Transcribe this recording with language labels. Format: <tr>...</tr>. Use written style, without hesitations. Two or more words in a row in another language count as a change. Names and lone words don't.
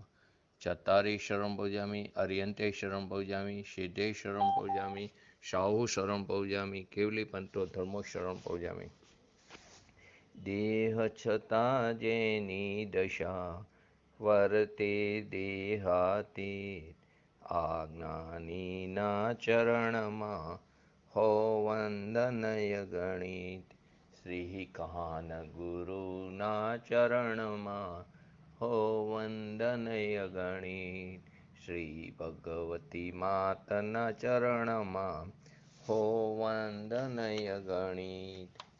<pra>चत्तारी शरण भौजामी, हरियंते शरण भौजामी, सिद्धे शरण भौजामी, शाहु शरण भौजामी, केवलीपंतो धर्मो शरण भौजामी।</pra> <gu>देह छता जेनी दशा वर्ते देहातीत, આજ્ઞાનીના ચરણમાં હો વંદનય ગણિત। શ્રી કાન ગુરુના ચરણમાં હો વંદનય ગણિત। શ્રી ભગવતી માતના ચરણમાં હો વંદનય ગણિત।</gu>